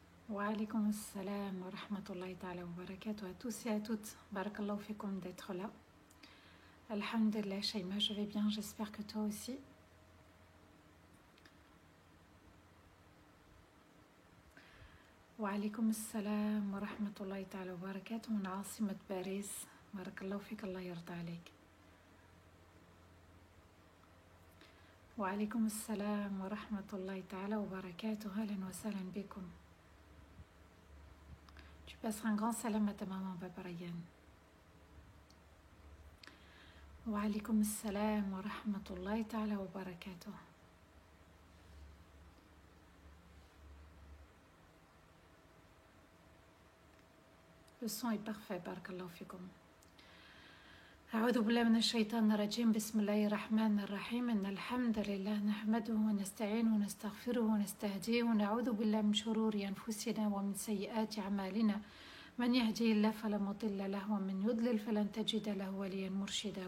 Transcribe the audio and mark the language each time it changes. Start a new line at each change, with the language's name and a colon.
Arabic: وعليكم السلام ورحمة الله تعالى وبركاته
French: à tous et à toutes. Barakallahu fikum d'être là. Alhamdulillah, Shaima, je vais bien, j'espère que toi aussi.
Arabic: وعليكم السلام ورحمة الله تعالى وبركاته من عاصمة باريس. بارك الله فيك، الله يرضى عليك. وعليكم السلام ورحمة الله تعالى وبركاته. أهلا وسهلا بكم.
French: Tu passeras un grand salam à ta maman, Papa Ryan.
Arabic: وعليكم السلام ورحمة الله تعالى وبركاته.
French: Le son est parfait, barakallahu fikum.
Arabic: أعوذ بالله من الشيطان الرجيم. بسم الله الرحمن الرحيم. إن الحمد لله نحمده ونستعينه ونستغفره ونستهديه ونعوذ بالله من شرور أنفسنا ومن سيئات أعمالنا. من يهدي الله فلا مضل له ومن يضلل فلن تجد له وليا مرشدا.